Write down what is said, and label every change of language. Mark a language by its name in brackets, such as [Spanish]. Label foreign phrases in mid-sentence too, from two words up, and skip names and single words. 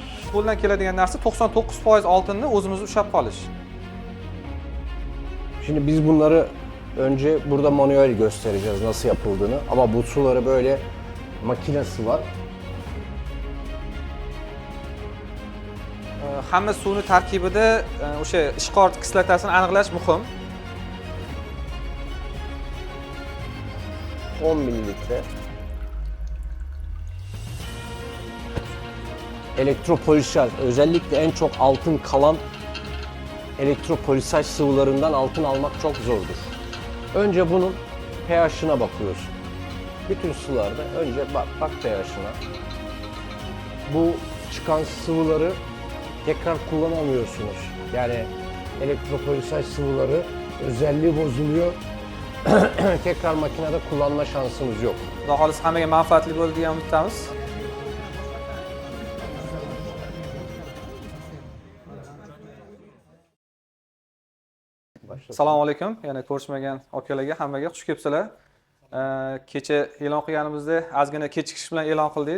[Uzbek] futboldan keladigan narsa 99% oltinni o'zimiz ushlab qolish. [Turkish] Şimdi biz bunları önce burada manuel göstereceğiz nasıl yapıldığını ama bu suları böyle makinesi var. [Uzbek] Hamma suvni tarkibida o'sha ishqor kislotasini aniqlash muhim. [Turkish] 10 mililitre. Elektropolisaj, özellikle en çok altın kalan elektropolisaj sıvılarından altın almak çok zordur. Önce bunun pH'ına bakıyorsun. Bütün sularda önce bak pH'ına. Bu çıkan sıvıları tekrar kullanamıyorsunuz. Yani elektropolisaj sıvıları özelliği bozuluyor. Tekrar makinede kullanma şansınız yok. [Uzbek] Xudo xohlasa hammaga manfaatli bo'ldi degan umiddamiz. Assalomu alaykum. Yana ko'rishmagan akalarga hammaga xush kelibsizlar. Kecha e'lon qilganimizda ozgina kechikish bilan e'lon qildik.